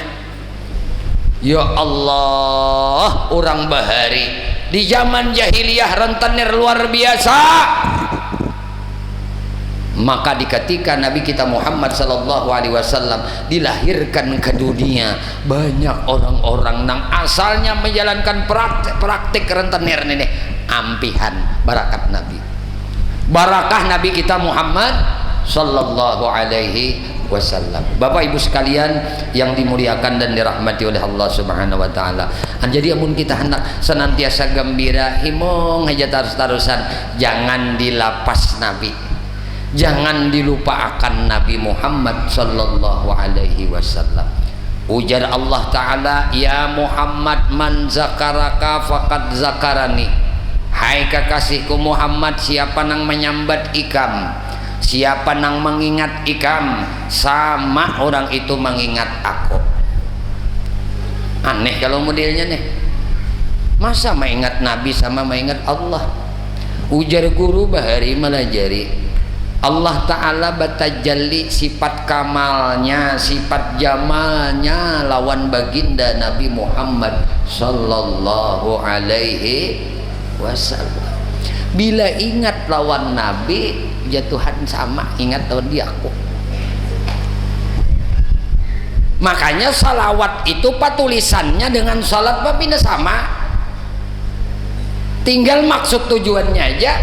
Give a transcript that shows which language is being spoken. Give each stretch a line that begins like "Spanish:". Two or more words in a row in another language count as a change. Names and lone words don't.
Banjar: Ya Allah, orang bahari di zaman jahiliyah rentenir luar biasa. Maka ketika Nabi kita Muhammad
Arabic: صلى الله عليه وسلم
Banjar: dilahirkan ke dunia, banyak orang-orang yang asalnya menjalankan praktik rentenir ini ampihan barakat Nabi. Barakah Nabi kita Muhammad
Arabic: صلى الله عليه وسلم.
Indonesian: Bapak Ibu sekalian yang dimuliakan dan dirahmati oleh Allah
Arabic: سبحانه وتعالى.
Banjar: Jadi amun kita hendak senantiasa gembira, himong aja terus-terusan, jangan dilapas Nabi.
Indonesian: Jangan dilupakan Nabi Muhammad
Arabic: صلى الله عليه وسلم. Ujar Allah taala, يا محمد، من ذكرك فقد ذكرني.
Banjar: Hai kekasihku Muhammad, siapa nang menyambat ikam, siapa nang mengingat ikam, sama orang itu mengingat aku. Aneh kalau modelnya nih, masa mengingat Nabi sama mengingat Allah. Ujar guru bahari melajari, Allah Ta'ala batajalli sifat kamalnya, sifat jamalnya lawan baginda Nabi Muhammad
Arabic: صلى الله عليه وسلم.
Banjar: Bila ingat lawan Nabi, ya Tuhan sama ingat lawan dia aku. Makanya salawat itu patulisannya dengan salat babina sama. Tinggal maksud tujuannya aja.